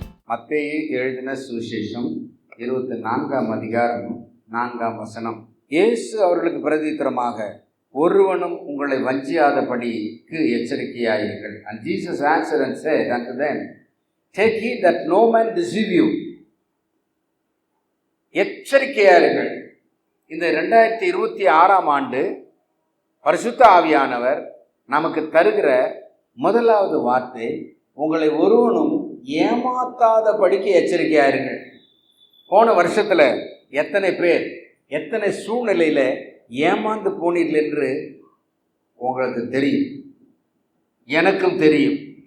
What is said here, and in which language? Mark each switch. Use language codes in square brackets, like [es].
[ta] மத்தேயு எழுதின சுவிசேஷம் 24ஆம் அதிகாரம் 4ஆம் வசனம். இயேசு அவர்களுக்கு பிரதித்திரமாக, ஒருவனும் உங்களை வஞ்சியாதபடிக்கு எச்சரிக்கையாயிருங்கள். [en] And Jesus answered and said unto them, Take heed that no man deceive you. [ta] எச்சரிக்கையாயிருங்கள். இந்த 2026ஆம் ஆண்டு பரிசுத்த ஆவியானவர் நமக்கு தருகிற முதலாவது வார்த்தை, உங்களை ஒருவனும் ஏமாத்தாதபடிக்கு எச்சரிக்கையாயிருங்கள். போன வருஷத்தில் எத்தனை பேர் எத்தனை சூழ்நிலையில் ஏமாந்து போனீர்கள் என்று உங்களுக்கு தெரியும், எனக்கும் தெரியும்.